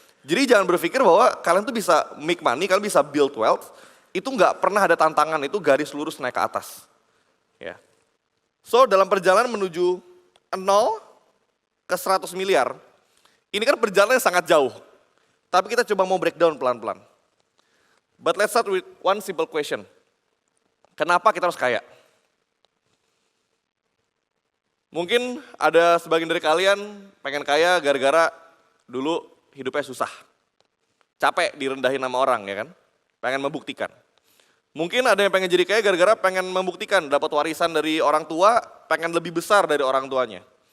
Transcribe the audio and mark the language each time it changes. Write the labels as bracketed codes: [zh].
[id] Jadi jangan berpikir bahwa kalian tuh bisa [en] make money, [id] kalian bisa [en] build wealth. [id] Itu nggak pernah ada tantangan, itu garis lurus naik ke atas. Ya. So dalam perjalanan menuju 0 ke 100 miliar, ini kan perjalanan yang sangat jauh. Tapi kita coba mau breakdown pelan-pelan. [en] But let's start with one simple question. [id] Kenapa kita harus kaya? Mungkin ada sebagian dari kalian pengen kaya gara-gara dulu hidupnya susah. Capek direndahin sama orang ya kan. Pengen membuktikan. Mungkin ada yang pengen jadi kaya gara-gara pengen membuktikan dapat warisan dari orang tua, pengen lebih besar dari orang tuanya.